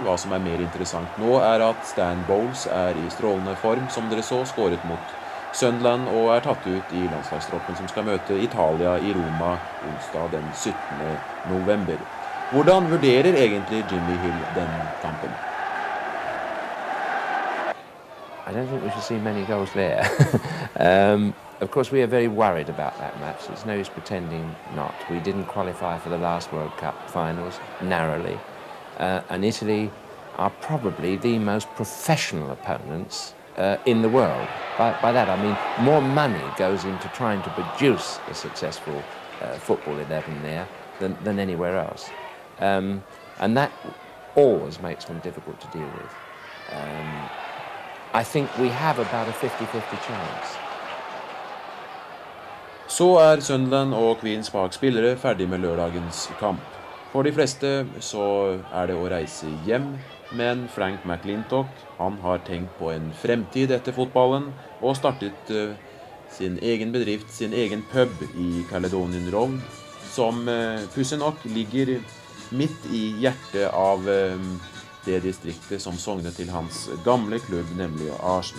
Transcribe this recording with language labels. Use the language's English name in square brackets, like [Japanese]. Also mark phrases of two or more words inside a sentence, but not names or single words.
[Norwegian] Hva som mer interessant nå at Stan Bowles i strålende form, som dere så, skåret mot Sunderland og tatt ut i landslagstroppen som skal møte Italia i Roma onsdag den 17. november. Hvordan vurderer egentlig Jimmy Hill den kampen? [English] I don't think we should see many goals there. Of course, we are very worried about that match. There's no use pretending not. We didn't qualify for the last World Cup finals, narrowly. And Italy are probably the most professional opponents in the world. By that I mean more money goes into trying to produce a successful football 11 there than anywhere else. And that always makes them difficult to deal with. I think we have about a 50-50 chance. [Norwegian] Så Sunderland og Queens Park spillere ferdig med lørdagens kamp. For de fleste så det å reise hjem, men Frank McLintock, han har tenkt på en fremtid etter fotballen og startet sin egen bedrift, sin egen pub i Caledonian Road, som pussig nok ligger midt i hjertet av det distriktet som sogner til hans gamle klubb, nemlig Arsenal.